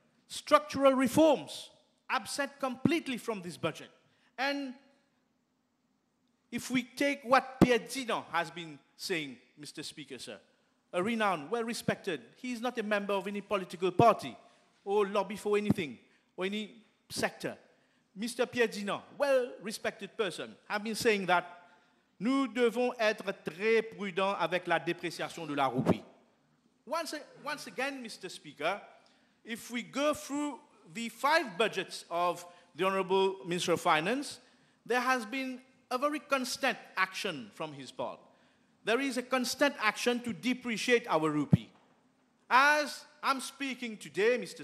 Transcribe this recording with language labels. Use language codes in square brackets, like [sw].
[en] structural reforms absent completely from this budget. And if we take what Pierre Dino has been saying, Mr. Speaker, sir, a renowned, well-respected, he is not a member of any political party or lobby for anything or any sector. Mr. Pierre Dino, well-respected person, have been saying that [fr] nous devons être très prudents avec la dépréciation de la roupie. [en] Once again, Mr. Speaker, if we go through the 5 budgets of the Honorable Minister of Finance, there has been a very constant action from his part. There is a constant action to depreciate our rupee. As I'm speaking today, Mr.